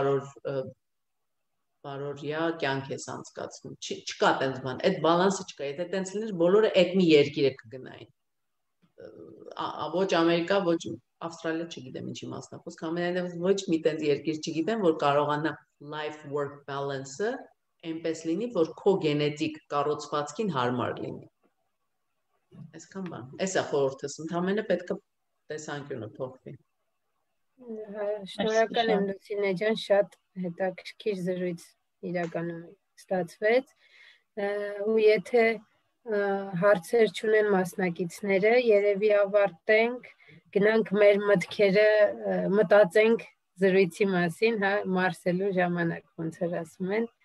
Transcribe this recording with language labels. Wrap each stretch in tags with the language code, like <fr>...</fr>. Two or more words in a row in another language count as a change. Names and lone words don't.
<hy>բարորյա կյանք ես անցկացնում։ Չկա տենց բան, այդ բալանսը չկա։ Եթե տենց լիներ, բոլորը այդ մի երկիրը կգնային։ Ոչ Ամերիկա, ոչ Ավստրալիա, չգիտեմ ինչի մասն է խոսքը, ամենայնիվ ոչ մի տենց երկիր չգիտեմ, որ կարողանա</hy> <en>life work balance-</en> <hy>ը այնպես լինի, որ քո գենետիկ կառուցվածքին հարմար լինի։ Այսքան բան։ Էսա խորհուրդս, ընդհանրապես պետք է տեսանկյունը փոխվի։ Շնորհակալ եմ Լուսինե ջան, շատ հետաքրքիր զրույց իրականում ստացվեց։ Ու եթե հարցեր չունեն մասնակիցները, երևի ավարտենք, գնանք մեր մտքերը մտածենք զրույցի մասին, հա, Մարսելու ժամանակ, ոնց որ ասում են։</hy>